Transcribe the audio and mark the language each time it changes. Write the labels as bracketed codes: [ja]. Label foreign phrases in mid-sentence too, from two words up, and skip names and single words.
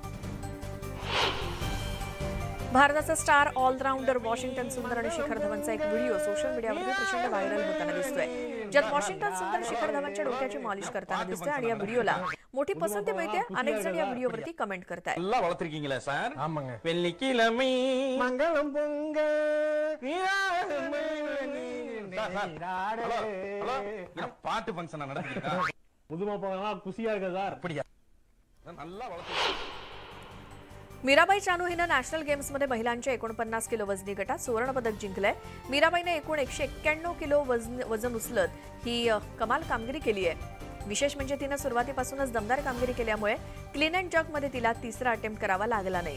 [mr] भारताचा [en] star allrounder [mr] वॉशिंग्टन सुंदर आणि शिखर धवनचा एक व्हिडिओ [en] social media [mr] प्रचंड व्हायरल होताना दिसतोय. ज्यात वॉशिंग्टन सुंदर शिखर धवनच्या डोक्याची मॉलिश करताना दिसतोय आणि या व्हिडिओला मोठी पसंती मिळते. अनेक जण या व्हिडिओवरती कमेंट करतायत. [ta] வளர்த்திருக்கீங்களா சார்? ஆமாங்க. வெள்ளிக்கிழமை மங்களம் பொங்க பாட்டு ஃபங்க்ஷன் நடக்குது. புதுமா போனா குசியா இருக்கா சார்? அப்படியா? நல்லா வளர்த்து [mr] मीराबाई चानू हिनं नॅशनल गेम्समध्ये महिलांच्या 49 किलो वजनी गटात सुवर्णपदक जिंकलंय. मीराबाईने एकूण 191 किलो वजन उचलत ही कमाल कामगिरी केली आहे. विशेष म्हणजे तिनं सुरुवातीपासूनच दमदार कामगिरी केल्यामुळे [en] clean and jerk [mr] तिला तिसरा अटेम्प्ट करावा लागला नाही.